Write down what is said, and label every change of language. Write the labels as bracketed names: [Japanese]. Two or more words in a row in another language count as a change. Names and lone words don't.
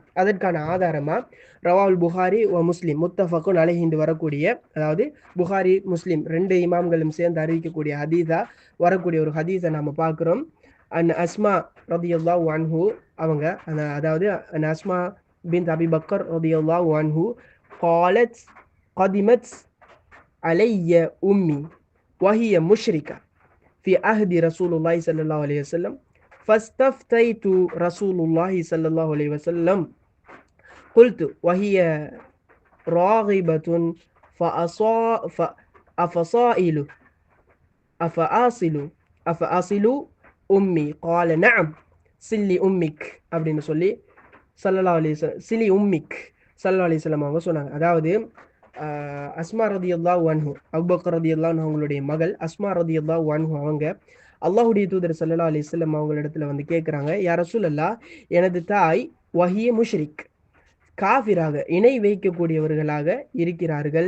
[Tamil] அதற்கான ஆதாரமா [Arabic] رواه البخاري و مسلم متفق عليه [Tamil] என்று வரக்கூடிய, அதாவது புகாரி முஸ்லிம் 2 இமாம்களும் சேர்ந்து அறிவிக்கக்கூடிய ஹதீஸா வரக்கூடிய ஒரு ஹதீஸை நாம பார்க்கிறோம். [Arabic] عن أسماء رضي الله عنه [Tamil] அவங்க, அதாவது [Arabic] عن أسماء بنت أبي بكر رضي الله عنه قالت قدمت علي أمي وهي مشركة في عهد رسول الله صلى الله عليه وسلم فاستفتيت رسول الله صلى الله عليه وسلم قلت وهي راغبة أفأصل أمي قال نعم صلي أمك [Tamil] அப்படின்னு சொல்லி [Arabic] صلى الله عليه وسلم، صلي أمك صلى الله عليه وسلم [Tamil] அவங்க சொன்னாங்க. அதாவது அஸ்மா [Arabic] رضي الله عنه, [Tamil] அபூபக்கர் [Arabic] رضي الله عنه [Tamil] அவங்களுடைய மகள் அஸ்மா [Arabic] رضي الله عنه [Tamil] அவங்க அல்லாஹ்வுடைய தூதர் [Arabic] صلى الله عليه وسلم [Tamil] அவங்களிடத்துல வந்து கேட்குறாங்க, [Arabic] يا رسول الله, [Tamil] எனது தாய் [Arabic] وهي مشرك, [Tamil] காஃபிராக இணை வைக்கக்கூடியவர்களாக இருக்கிறார்கள்.